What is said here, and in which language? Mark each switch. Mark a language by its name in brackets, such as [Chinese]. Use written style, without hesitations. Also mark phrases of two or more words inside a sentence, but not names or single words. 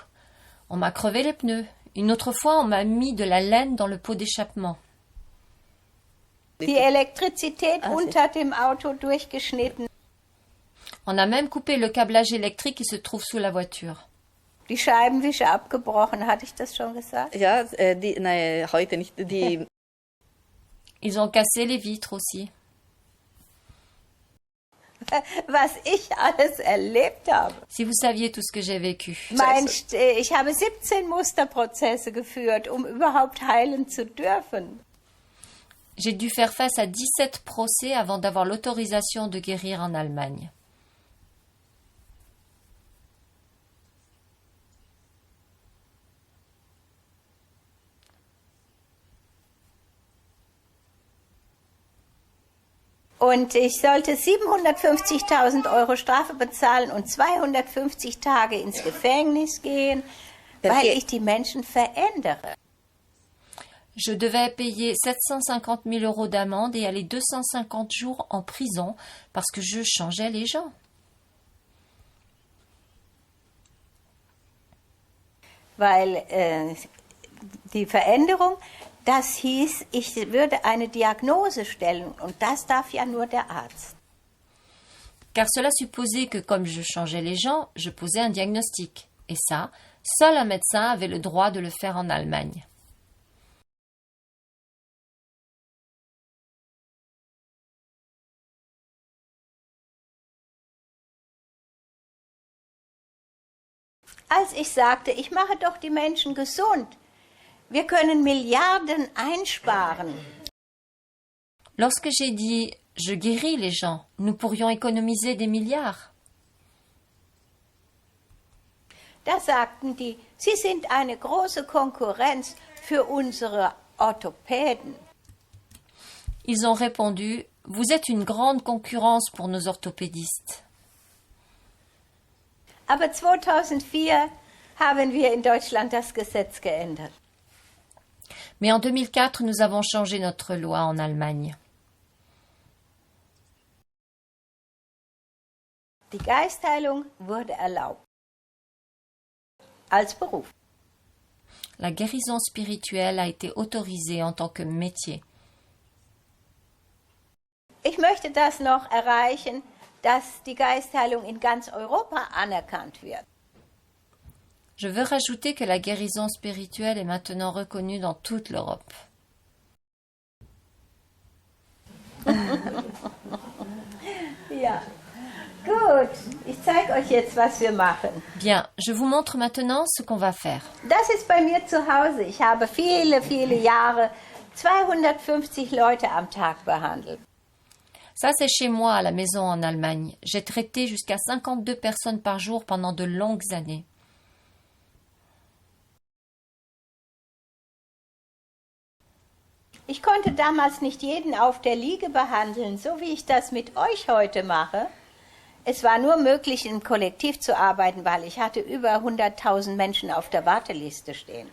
[French] On m'a crevé les pneus. Une autre fois, on m'a mis de la laine dans le pot d'échappement. [German] Die Elektrizität unter dem Auto durchgeschnitten. [French] On a même coupé le câblage électrique qui se trouve sous la voiture. [German] Die Scheibenwischer abgebrochen, hatte ich das schon gesagt? Ja, heute nicht. [French] Ils ont cassé les vitres aussi. [German] Was ich alles erlebt habe. [French] Si vous saviez tout ce que j'ai vécu. [German] Ich habe 17 Musterprozesse geführt, um überhaupt heilen zu dürfen. [French] J'ai dû faire face à 17 procès avant d'avoir l'autorisation de guérir en Allemagne. [German] Und ich sollte 750.000 € Strafe bezahlen und 250 Tage ins Gefängnis gehen, weil ich die Menschen verändere. [French] Je devais payer 750 000 € d'amende et aller 250 jours en prison parce que je changeais les gens. [German] weil die Veränderung, das hieß, ich würde eine Diagnose stellen und das darf ja nur der Arzt. [French] Car cela supposait que comme je changeais les gens, je posais un diagnostic. Et ça, seul un médecin avait le droit de le faire en Allemagne. [German] Als ich sagte, ich mache doch die Menschen gesund, wir können Milliarden einsparen. [French] Lorsque j'ai dit « je guéris les gens », nous pourrions économiser des milliards. [German] Da sagten die, Sie sind eine große Konkurrenz für unsere Orthopäden. [French] Ils ont répondu « vous êtes une grande concurrence pour nos orthopédistes ». [German] Aber 2004 haben wir in Deutschland das Gesetz geändert. [French] Mais en 2004, nous avons changé notre loi en Allemagne. [German] Die Geistheilung wurde erlaubt. Als Beruf. [French] La guérison spirituelle a été autorisée en tant que métier. [German] Ich möchte das noch erreichen, dass die Geistheilung in ganz Europa anerkannt wird. [French] Je veux rajouter que la guérison spirituelle est maintenant reconnue dans toute l'Europe. [German] Ja, gut. Ich zeige euch jetzt, was wir machen. [French] Bien, je vous montre maintenant ce qu'on va faire. [German] Das ist bei mir zu Hause. Ich habe viele, viele Jahre 250 Leute am Tag behandelt. [French] Ça, c'est chez moi, à la maison en Allemagne. J'ai traité jusqu'à 52 personnes par jour pendant de longues années. [German] Ich konnte damals nicht jeden auf der Liege behandeln, so wie ich das mit euch heute mache. Es war nur möglich, im Kollektiv zu arbeiten, weil ich hatte über 100.000 Menschen auf der Warteliste stehen.